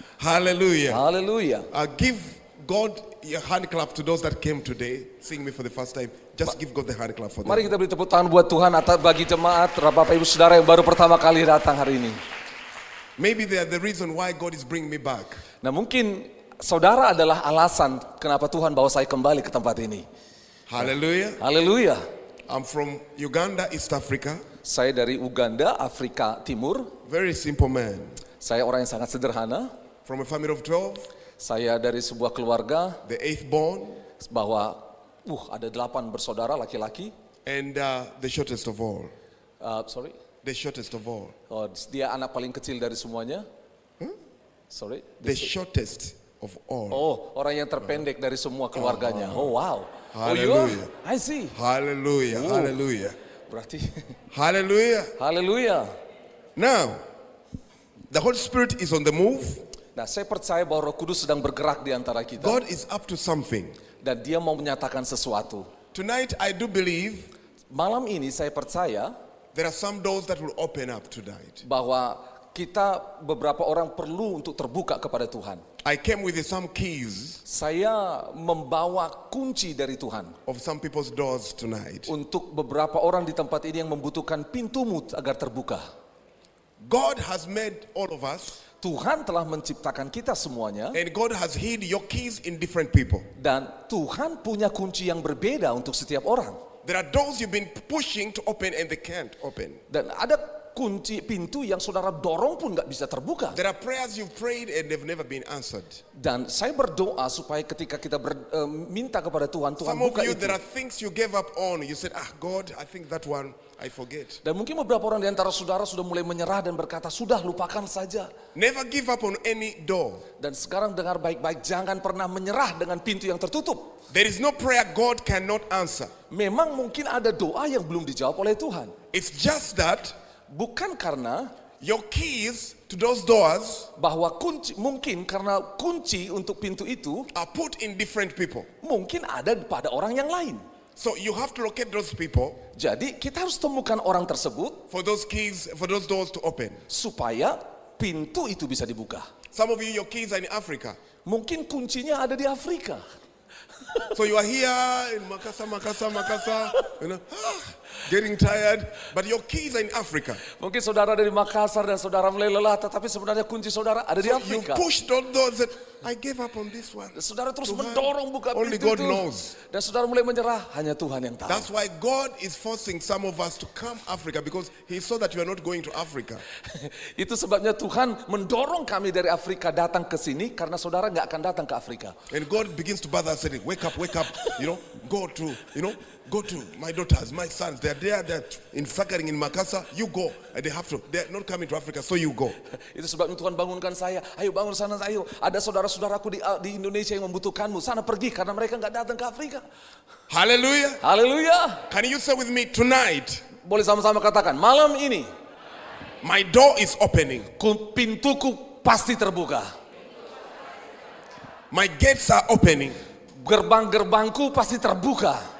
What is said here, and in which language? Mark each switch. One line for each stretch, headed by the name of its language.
English: Hallelujah.
Indonesian: Haleluya.
English: Give God a hand clap to those that came today, seeing me for the first time. Just give God the hand clap for them.
Indonesian: Mari kita beri tepuk tangan buat Tuhan atas bagi jemaat, Bapak Ibu Saudara yang baru pertama kali datang hari ini.
English: Maybe they are the reason why God is bringing me back.
Indonesian: Nah, mungkin saudara adalah alasan kenapa Tuhan bawa saya kembali ke tempat ini.
English: Hallelujah.
Indonesian: Haleluya.
English: I'm from Uganda, East Africa.
Indonesian: Saya dari Uganda, Afrika Timur.
English: Very simple man.
Indonesian: Saya orang yang sangat sederhana.
English: From a family of 12,
Indonesian: Saya dari sebuah keluarga
English: the eighth born,
Indonesian: bahwa ada 8 bersaudara laki-laki.
English: and the shortest of all. Sorry. The shortest of all.
Indonesian: Oh, dia anak paling kecil dari semuanya.
English: Sorry. The shortest of all.
Indonesian: Oh, orang yang terpendek dari semua keluarganya.
English: Oh, wow. Hallelujah. Oh, I see. Hallelujah. Oh. Hallelujah.
Indonesian: Berarti
English: Hallelujah.
Indonesian: haleluya.
English: Now, the Holy Spirit is on the move.
Indonesian: Nah, saya percaya bahwa Roh Kudus sedang bergerak di antara kita.
English: God is up to something.
Indonesian: Dan dia mau menyatakan sesuatu.
English: Tonight, I do believe
Indonesian: Malam ini saya percaya
English: there are some doors that will open up tonight.
Indonesian: bahwa kita beberapa orang perlu untuk terbuka kepada Tuhan.
English: I came with some keys
Indonesian: Saya membawa kunci dari Tuhan
English: of some people's doors tonight.
Indonesian: untuk beberapa orang di tempat ini yang membutuhkan pintumu agar terbuka.
English: God has made all of us,
Indonesian: Tuhan telah menciptakan kita semuanya
English: and God has hid your keys in different people.
Indonesian: dan Tuhan punya kunci yang berbeda untuk setiap orang.
English: There are doors you've been pushing to open and they can't open.
Indonesian: Dan ada kunci pintu yang saudara dorong pun nggak bisa terbuka.
English: There are prayers you've prayed and they've never been answered.
Indonesian: Dan saya berdoa supaya ketika kita minta kepada Tuhan, Tuhan
English: Some of
Indonesian: buka
English: you,
Indonesian: itu.
English: there are things you gave up on. You said, God, I think that one, I forget.
Indonesian: Dan mungkin beberapa orang di antara saudara sudah mulai menyerah dan berkata, sudah lupakan saja.
English: Never give up on any door.
Indonesian: Dan sekarang dengar baik-baik, jangan pernah menyerah dengan pintu yang tertutup.
English: There is no prayer God cannot answer.
Indonesian: Memang mungkin ada doa yang belum dijawab oleh Tuhan.
English: It's just that
Indonesian: Bukan karena
English: your keys to those doors
Indonesian: bahwa mungkin karena kunci untuk pintu itu
English: are put in different people.
Indonesian: mungkin ada pada orang yang lain.
English: So you have to locate those people
Indonesian: Jadi kita harus temukan orang tersebut
English: for those keys, for those doors to open.
Indonesian: supaya pintu itu bisa dibuka.
English: Some of you, your keys are in Africa.
Indonesian: Mungkin kuncinya ada di Afrika.
English: So you are here in Makassar, you know, getting tired, but your keys are in Africa.
Indonesian: Mungkin saudara dari Makassar dan saudara mulai lelah, tetapi sebenarnya kunci saudara ada di
English: So you
Indonesian: Afrika.
English: push those doors that I gave up on this one.
Indonesian: Saudara terus Tuhan, mendorong buka
English: only
Indonesian: pintu
English: God
Indonesian: itu.
English: knows.
Indonesian: Dan saudara mulai menyerah, hanya Tuhan yang tahu.
English: That's why God is forcing some of us to come Africa, because He saw that you are not going to Africa.
Indonesian: Itu sebabnya Tuhan mendorong kami dari Afrika datang ke sini karena saudara nggak akan datang ke Afrika.
English: And God begins to bother us, saying, wake up, you know, go to my daughters, my sons. They're there, they're in Sakharin, in Makassar. You go. And they're not coming to Africa, so you go.
Indonesian: Itu sebabnya Tuhan bangunkan saya. Ayo bangun sana, ayo. Ada saudara-saudaraku di Indonesia yang membutuhkanmu. Sana pergi karena mereka nggak datang ke Afrika.
English: Hallelujah.
Indonesian: Haleluya.
English: Can you say with me, tonight,
Indonesian: Boleh sama-sama katakan, malam ini
English: my door is opening.
Indonesian: pintuku pasti terbuka.
English: My gates are opening.
Indonesian: Gerbang-gerbangku pasti terbuka.